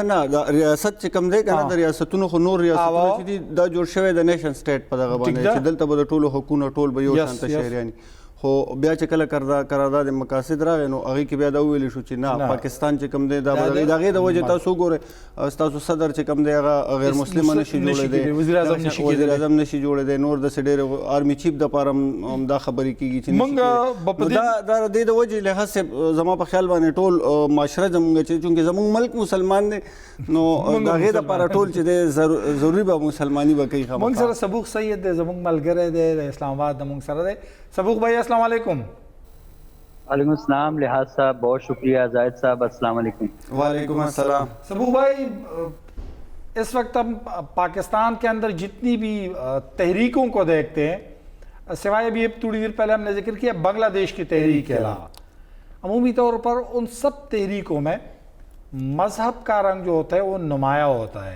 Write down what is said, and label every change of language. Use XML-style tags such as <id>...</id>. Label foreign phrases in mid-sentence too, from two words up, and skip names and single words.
<ps>نه ریاست چې کوم دی کنه د ریاستونو خو نور ریاستونه چې دي دا جوړ شوی د نیشن سټیټ په دغه باندې چې دلته به د ټولو حقوقونه ټول به یو شانته شهریان خو بیا چې کله قرارداد مقاصد راغی نو هغې کې بیا دا وویل شو چې نه پاکستان چې کوم دی دا به د هغې د وجې تاسو وګورئ ستاسو صدر چې کوم دی هغه غیر مسلمه نشي جوړېدی، وزیر اعظم نشي جوړېدی، نور داسې ډېر آرمي چیف دپاره هم دا خبرې کېږي چې دا د دې د وجې لحاظ صاحب زما په خیال باندې ټول معاشره زموږ چې چونکې زموږ ملک مسلمان دی نو د هغې دپاره ټول چې دی ضروري به مسلماني به کوي. موږ سره صبوغ سید دی زموږ ملګری دی د اسلام آباد د موږ سره دی.</ps> <ar>صبوغ بھائی السلام علیکم. وعلیکم السلام</ar> <ur>لحاظ صاحب، بہت شکریہ.</ur> <ar>زاہد صاحب السلام علیکم. وعلیکم السلام.</ar> <ur>صبوغ بھائی اس وقت ہم پاکستان کے اندر جتنی بھی تحریکوں کو دیکھتے ہیں سوائے ابھی تھوڑی دیر پہلے ہم نے ذکر کیا بنگلہ دیش کی تحریک کے علاوہ عمومی طور پر ان سب تحریکوں میں مذہب کا رنگ جو ہوتا ہے وہ نمایاں ہوتا ہے.</ur>